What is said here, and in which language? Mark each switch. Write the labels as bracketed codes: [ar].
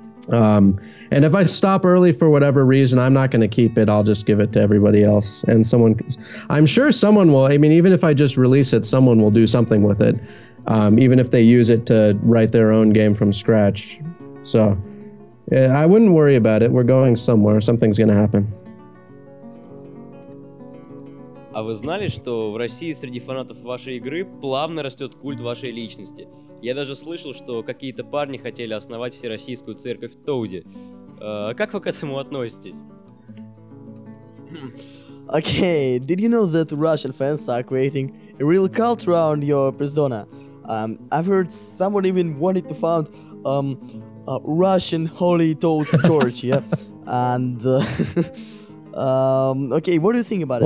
[en] And if I stop early for whatever reason, I'm not gonna keep it. I'll just give it to everybody else. And I'm sure someone will. I mean, even if I just release it, someone will do something with it. Even if they use it to write their own game from scratch. So, I wouldn't worry about it. We're going somewhere. Something's gonna happen. [ru] А вы знали, что в России среди фанатов вашей игры плавно растет культ вашей личности? Я даже слышал, что какие-то парни хотели основать всероссийскую церковь Тоади. Как вы к этому относитесь? [en] Okay, did you know that Russian fans are creating a real cult around your persona? I've heard someone even wanted to found a Russian Holy Toad Church, yeah? And okay, what do you think about it?